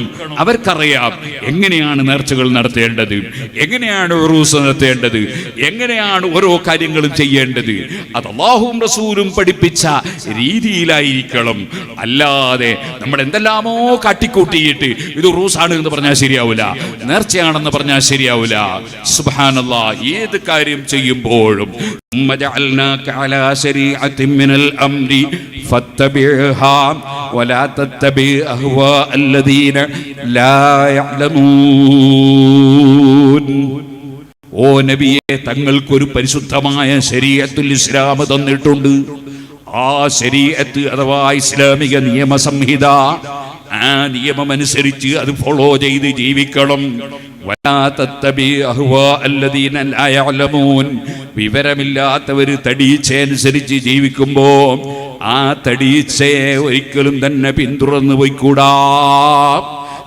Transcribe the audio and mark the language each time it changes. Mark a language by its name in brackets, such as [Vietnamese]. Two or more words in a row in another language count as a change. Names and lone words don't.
[Malayalam] അവർക്കറിയാം എങ്ങനെയാണ് നേർച്ചകൾ നടത്തേണ്ടത്, എങ്ങനെയാണ് ഉറൂസ് നടത്തേണ്ടത്, എങ്ങനെയാണ് ഓരോ കാര്യങ്ങളും ചെയ്യേണ്ടത്. അത് അല്ലാഹുവും റസൂലും പഠിപ്പിച്ച രീതിയിലായിരിക്കണം. അല്ലാതെ നമ്മൾ എന്തെല്ലാമോ കാട്ടിക്കൂട്ടിയിട്ട് ഇത് ഉറൂസാണ് എന്ന് പറഞ്ഞാൽ ശരിയാവില്ല, നേർച്ചയാണെന്ന് പറഞ്ഞാൽ ശരിയാവില്ല. [Arabic] സുബ്ഹാനല്ലാഹ്, [Malayalam] ഏത് കാര്യം ചെയ്യുമ്പോഴും [Arabic] ولا تتبع أهواء الذين لا يعلمون. [Malayalam] ഓ നബിയെ, തങ്ങൾക്കൊരു പരിശുദ്ധമായ [Arabic] شريعة الإسلام [Malayalam] തന്നിട്ടുണ്ട്. ആ ശരീഅത്ത് അഥവാ ഇസ്ലാമിക നിയമസംഹിത, ആ നിയമമനുസരിച്ച് അത് ഫോളോ ചെയ്ത് ജീവിക്കണം. വിവരമില്ലാത്തവര് തടീച്ചയനുസരിച്ച് ജീവിക്കുമ്പോ ആ തടീച്ചയെ ഒരിക്കലും തന്നെ പിന്തുടർന്നു പോയിക്കൂടാ.